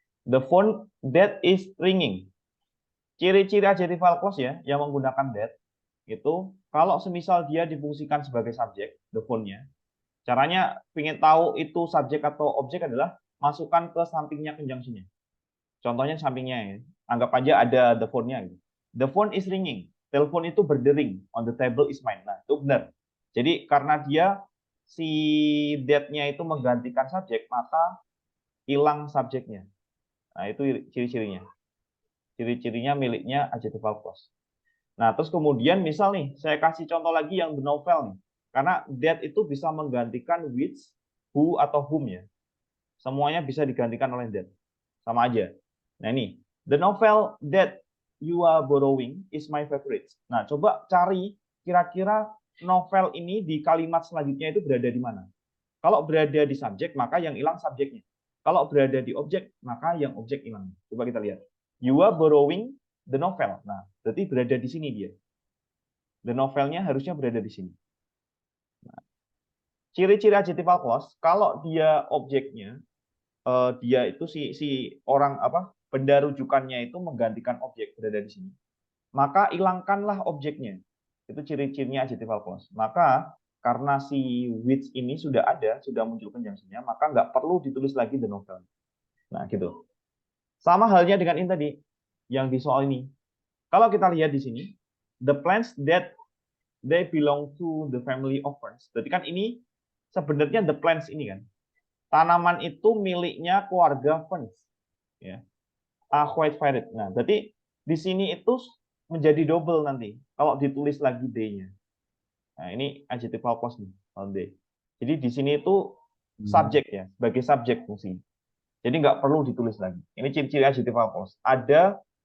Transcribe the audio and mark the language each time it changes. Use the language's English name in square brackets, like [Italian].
[English] The phone that is ringing. [Indonesian] Ciri-ciri adjectival clause ya yang menggunakan that itu kalau semisal dia difungsikan sebagai subjek, the phone-nya, caranya ingin tahu itu subjek atau objek adalah masukkan ke sampingnya conjunction-nya. Contohnya sampingnya ya. Anggap aja ada the phone-nya gitu. [English] The phone is ringing. [Indonesian] Telepon itu berdering. [English] On the table is mine. [Indonesian] Nah, itu benar. Jadi karena dia si that-nya itu menggantikan subjek, maka hilang subjeknya. Nah, itu ciri-cirinya. Ciri-cirinya miliknya adjectival clause. Nah, terus kemudian misal nih, saya kasih contoh lagi yang the novel nih. Karena that itu bisa menggantikan which, who, atau whom ya. Semuanya bisa digantikan oleh that. Sama aja. Nah ini, [English] the novel that you are borrowing is my favorite. [Indonesian] Nah, coba cari kira-kira novel ini di kalimat selanjutnya itu berada di mana. Kalau berada di subjek, maka yang hilang subjeknya. Kalau berada di objek, maka yang objek hilang. Coba kita lihat. [English] You are borrowing the novel. [Indonesian] Nah, berarti berada di sini dia. The novelnya harusnya berada di sini. Nah, ciri-ciri adjectival clause, kalau dia objeknya, dia itu si orang apa benda rujukannya itu menggantikan objek berada di sini, maka hilangkanlah objeknya. Itu ciri-cirinya adjectival clause. Maka karena si which ini sudah ada, sudah muncul conjunction-nya, maka nggak perlu ditulis lagi the novel. Nah, gitu. Sama halnya dengan ini tadi, yang di soal ini. Kalau kita lihat di sini, [English] the plants that they belong to the family of ferns. [Indonesian] Berarti kan ini sebenarnya the plants ini kan. Tanaman itu miliknya keluarga ferns. Ya. White violet. Nah, berarti di sini itu menjadi double nanti kalau ditulis lagi D-nya. Nah, ini adjectival clause nih, D. Jadi di sini itu subjek ya, sebagai subjek fungsi. Jadi nggak perlu ditulis lagi. Ini ciri-ciri adjectival clause. Ada